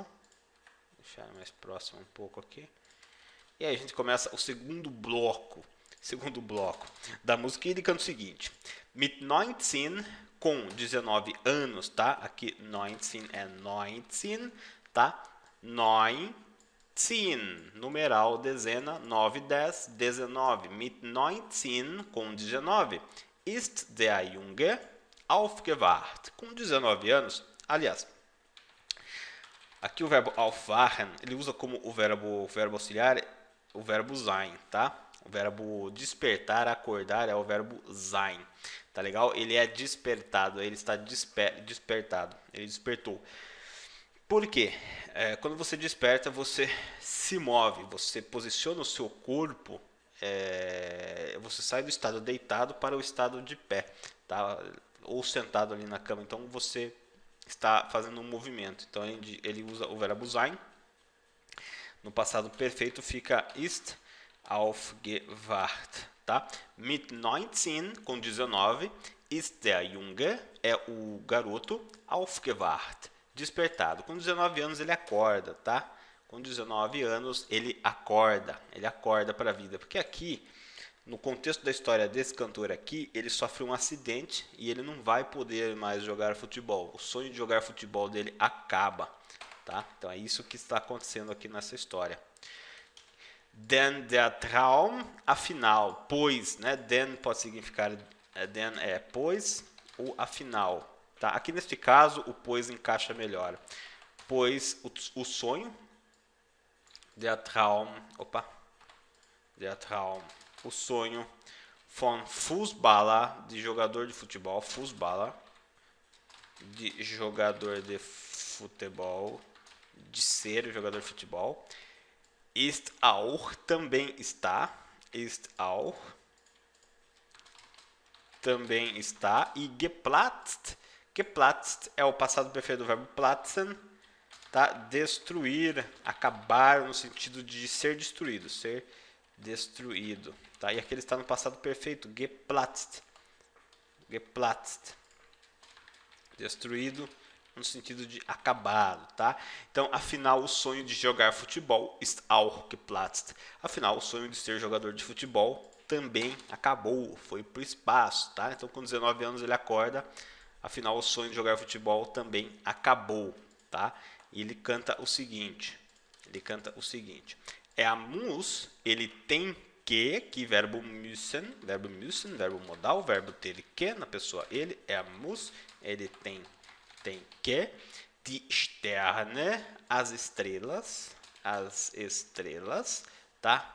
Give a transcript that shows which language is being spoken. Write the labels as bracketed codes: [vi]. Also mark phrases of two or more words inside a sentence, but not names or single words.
[pt] Vou deixar mais próximo um pouco aqui. E aí a gente começa o segundo bloco da música. Ele canta o seguinte: Mit 19, com 19 anos, tá? Aqui 19 é 19, tá? 19, numeral, dezena, 9, 10, 19. [de] Mit 19, [pt] com 19, [de] ist der Junge aufgewacht. [pt] Com 19 anos, aliás, aqui o verbo aufwachen, ele usa como o verbo auxiliar o verbo sein, tá? O verbo despertar, acordar é o verbo sein, tá legal? Ele é despertado, ele está despertado, ele despertou. Por quê? Quando você desperta, você se move, você posiciona o seu corpo, você sai do estado deitado para o estado de pé, tá? Ou sentado ali na cama, então você está fazendo um movimento. Então ele usa o verbo sein. No passado perfeito fica [de] ist aufgewacht, [pt] tá? [de] Mit 19, [pt] com 19, [de] ist der Junge, [pt] é o garoto, aufgewacht, despertado. Com 19 anos ele acorda, tá? Com 19 anos ele acorda para a vida. Porque aqui, no contexto da história desse cantor aqui, ele sofre um acidente e ele não vai poder mais jogar futebol. O sonho de jogar futebol dele acaba. Tá? Então é isso que está acontecendo aqui nessa história. [de] Denn der Traum, [pt] afinal, pois, né? Denn pode significar, denn é pois ou afinal. Tá? Aqui neste caso o pois encaixa melhor. Pois o sonho, [de] der Traum, [pt] o sonho [de] von Fußballer, [pt] de jogador de futebol, Fußballer, de jogador de futebol, de ser jogador de futebol. [de] Ist auch, [pt] também está. [de] Ist auch, [pt] também está. E geplatzt, geplatzt é o passado perfeito do verbo platzen, tá? Destruir, acabar, no sentido de ser destruído, tá? E aqui ele está no passado perfeito, geplatzt, geplatzt, destruído, no sentido de acabado, tá? Então, afinal, o sonho de jogar futebol [de] ist auch geplatzt. [pt] Afinal, o sonho de ser jogador de futebol também acabou, foi pro espaço, tá? Então, com 19 anos ele acorda, afinal, o sonho de jogar futebol também acabou, tá? E ele canta o seguinte, é a muss, ele tem que verbo müssen, verbo modal, verbo ter que, na pessoa ele, é a muss, ele tem que, [de] die Sterne, [pt] as estrelas, tá?